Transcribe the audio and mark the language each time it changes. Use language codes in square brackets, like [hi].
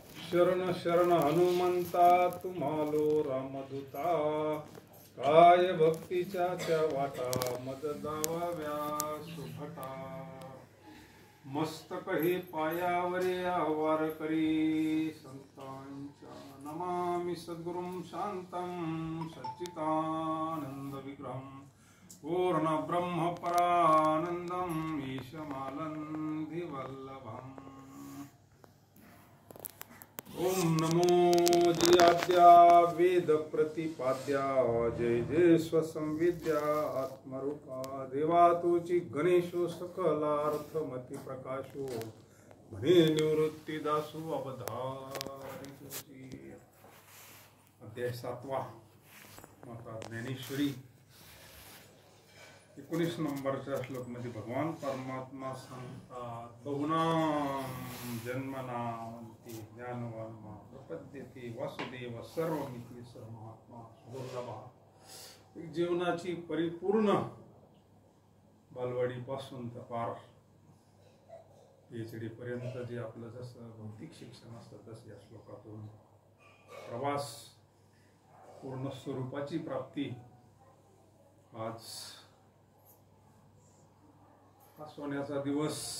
[mr] शरण शरण हनुमंता तुम्हालो रामदूता। काय भक्तीच्या त्या वाटा मद दावाव्या सुभटा। मस्तक हे पायावरे आवार करी संतांच्या। [sa] नमामि सद्गुरुं शांतं सच्चिदानंद विग्रहं। पूर्ण ब्रह्म परानंदं ईशमालंधि वल्लभम्। [mr] ओम नमो जयाद्या वेद प्रतिपाद्या। जय जय स्वसंविद्या आत्मरूपा। देवा तुची गणेशो सकलार्थ मती प्रकाशो। म्हणे निवृत्ती दासो अवधारी तुची। अध्याय 7वा माता ज्ञानेश्वरी। 19 नंबरच्या श्लोक मध्ये भगवान परमात्मा सांगतात। [sa] बहुनाम जन्मनामन्ते ज्ञानवान्मा प्रपद्यते। वासुदेव सर्वमिति स महात्मा सुदुर्लभः। [mr] जीवनाची परिपूर्ण बालवाडी पासून तर पार PhD पर्यंत जे आपलं जसं भौतिक शिक्षण असतं तसं या श्लोकातून प्रवास पूर्ण स्वरूपाची प्राप्ती आज सोन्याचा दिवस।